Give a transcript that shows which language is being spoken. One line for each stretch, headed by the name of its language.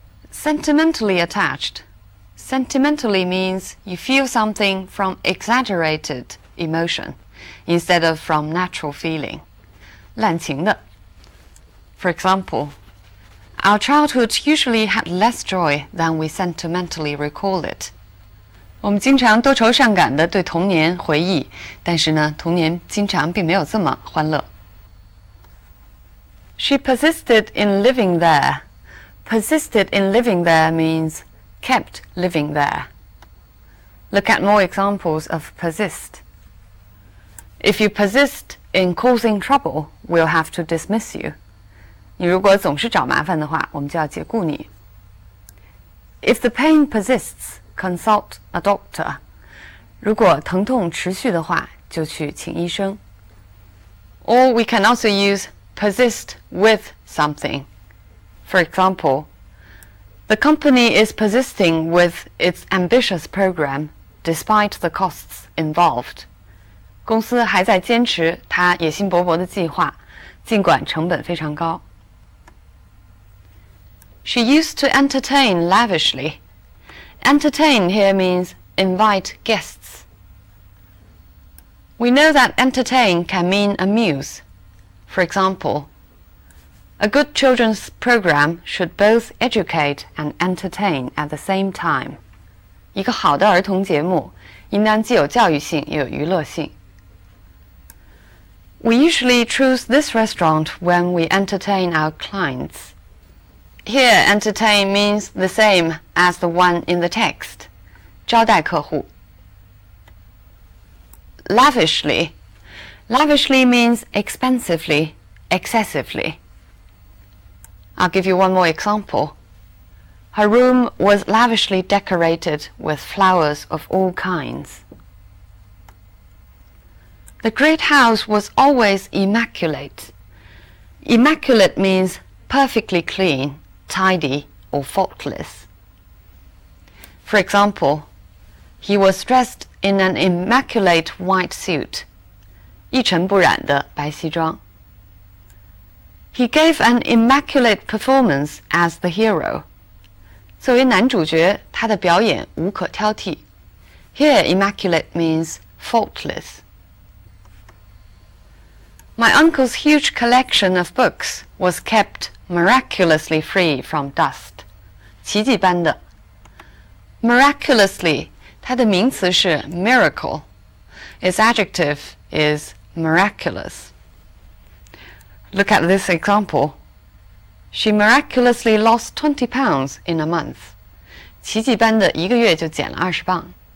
English: Sentimentally attached. Sentimentally means you feel something from exaggerated emotion instead of from natural feeling.
Chinese: 滥情的。
English: For example, our childhood usually had less joy than we sentimentally recall it.
Chinese: 我们经常多愁善感地对童年回忆，但是呢，童年经常并没有这么欢乐。
English: She persisted in living there. Persisted in living there means kept living there. Look at more examples of persist. If you persist in causing trouble, we'll have to dismiss you.
Chinese: 你如果总是找麻烦的话，我们就要解雇你。
English: If the pain persists, consult a doctor.
Chinese: 如果疼痛持续的话，就去请医生。
English: Or we can also use persist with something. For example, the company is persisting with its ambitious program despite the costs involved.
Chinese: 公司还在坚持它野心勃勃的计划，尽管成本非常高。
English: She used to entertain lavishly. Entertain here means invite guests. We know that entertain can mean amuse. For example, a good children's program should both educate and entertain at the same time.
Chinese: 一个好的儿童节目应当既有教育性又有娱乐性。
English: We usually choose this restaurant when we entertain our clients. Here, entertain means the same as the one in the text.
Chinese: 招待客户。
English: Lavishly. Lavishly means expensively, excessively. I'll give you one more example. Her room was lavishly decorated with flowers of all kinds. The great house was always immaculate. Immaculate means perfectly clean, tidy, or faultless. For For example, he was dressed in an immaculate white suit.
Chinese: 一尘不染的白西装。
English: He gave an immaculate performance as the hero.
Chinese: 作为男主角，他的表演无可挑剔。
English: Here, immaculate means faultless. My uncle's huge collection of books was kept miraculously free from dust.
Chinese: 奇迹般的。 Miraculously, 它的名词是 miracle.
English: Its adjective is miraculous. Look at this example. She miraculously lost 20 pounds in a month.
Chinese: 奇迹般的一个月就减了20磅。